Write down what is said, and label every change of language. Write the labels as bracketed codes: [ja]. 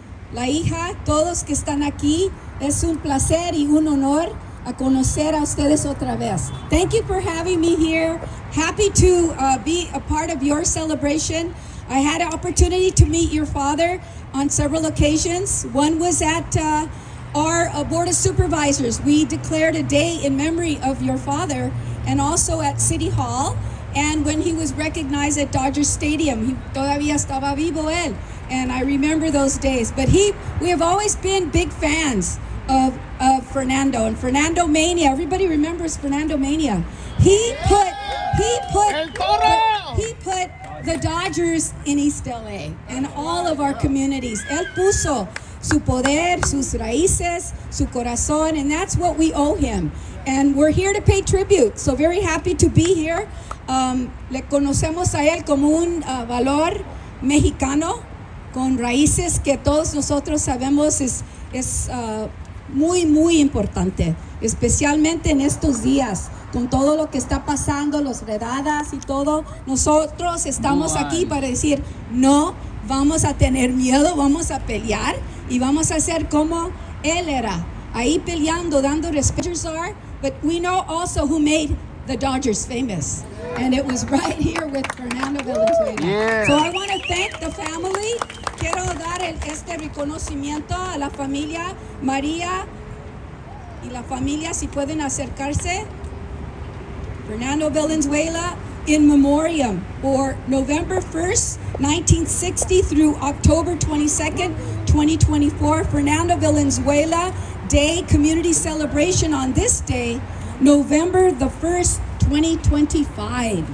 [es] La hija, todos que están aquí, es un placer y un honor a conocer a ustedes otra vez. [en] Thank you for having me here. Happy to be a part of your celebration. I had an opportunity to meet your father on several occasions. One was at our Board of Supervisors. We declared a day in memory of your father, and also at City Hall. And when he was recognized at Dodger Stadium, [es] todavía estaba vivo él. [en] And I remember those days. But we have always been big fans of Fernando, and Fernando Mania. Everybody remembers Fernando Mania. He put the Dodgers in East LA and all of our communities. [es] Él puso su poder, sus raíces, su corazón, [en] and that's what we owe him. And we're here to pay tribute. So very happy to be here. [es] Le conocemos a él como un valor mexicano con raíces que todos nosotros sabemos es muy, muy importante, especialmente en estos días, con todo lo que está pasando, las redadas y todo. Nosotros estamos aquí para decir, no vamos a tener miedo, vamos a pelear y vamos a hacer como él era, ahí peleando, dando respeto. [en] But we know also who made the Dodgers famous, and it was right here with Fernando Valenzuela. Yeah. So I want to thank the family. [es] Quiero dar este reconocimiento a la familia María y la familia, si pueden acercarse. [en] Fernando Valenzuela in memoriam, or November 1st, 1960 through October 22nd, 2024. Fernando Valenzuela Day Community Celebration on this day, November the 1st, 2025.